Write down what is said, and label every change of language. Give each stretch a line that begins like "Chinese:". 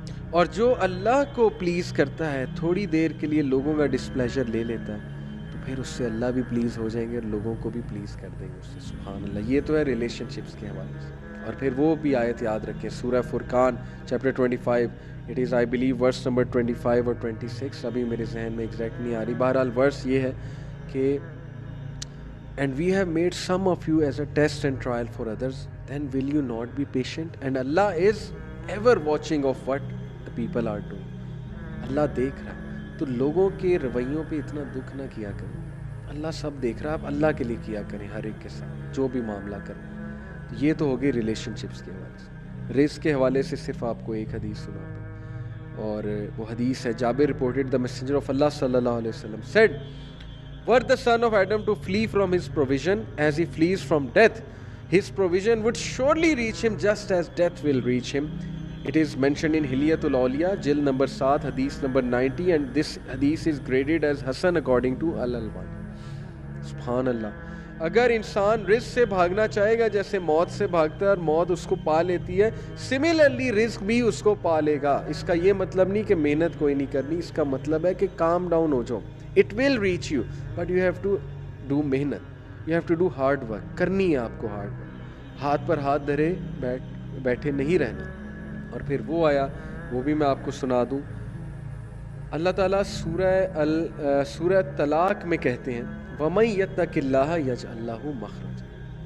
Urdu: اور جو اللہ کو پلیز کرتا ہے تھوڑی دیر کے لیے لوگوں کا ڈسپلیجر لے لیتا ہے، تو پھر اس سے اللہ بھی پلیز ہو جائیں گے اور لوگوں کو بھی پلیز کر دیں گے اس سے. سبحان اللہ. یہ تو ہے ریلیشن شپس کے حوالے سے. اور پھر وہ بھی آیت یاد رکھیں، سورہ فرقان chapter 25، it is I believe verse number 25 اور 26. ابھی میرے ذہن میں ایگزیکٹ نہیں آ رہی. بہرحال ورس یہ ہے کہ
English: And we have made some of you as a test and trial for others, then will you not be patient? And Allah is ever watching of what the people are doing.
Urdu: اللہ دیکھ رہا ہے، تو لوگوں کے رویوں پہ اتنا دکھ نہ کیا کریں. اللہ سب دیکھ رہا ہے، آپ اللہ کے لیے کیا کریں ہر ایک کے ساتھ جو بھی معاملہ کریں. یہ تو ہوگی ریلیشن شپس کے حوالے سے. رزق کے حوالے سے صرف آپ کو ایک حدیث سناتا ہوں، اور وہ حدیث ہے
English: Jabir reported the messenger of Allah صلی اللہ علیہ وسلم said were the son of Adam to flee from his provision as he flees from death, his provision would surely reach him just as death will reach him. It is mentioned in Hilyatul Awliya, Jild number 7, hadith number 90, and this hadith is graded as Hasan according to Al-Albani.
Urdu: سبحان اللہ. اگر انسان رزق سے بھاگنا چاہے گا جیسے موت سے بھاگتا ہے اور موت اس کو پا لیتی ہے، سملرلی رزق بھی اس کو پا لے گا. اس کا یہ مطلب نہیں کہ محنت کوئی نہیں کرنی، اس کا مطلب ہے کہ کام ڈاؤن ہو جاؤ.
English: It will reach you, but you have to do محنت. You have to do hard work.
Urdu: کرنی ہے آپ کو hard work. ہاتھ پر ہاتھ دھرے بیٹھے نہیں رہنا. اور پھر وہ آیا، وہ بھی میں آپ کو سنا دوں. اللہ تعالیٰ سورہ طلاق میں کہتے ہیں
Arabic: وَمَن يَتَّقِ اللَّهَ يَجْعَل لَّهُ مَخْرَجًا.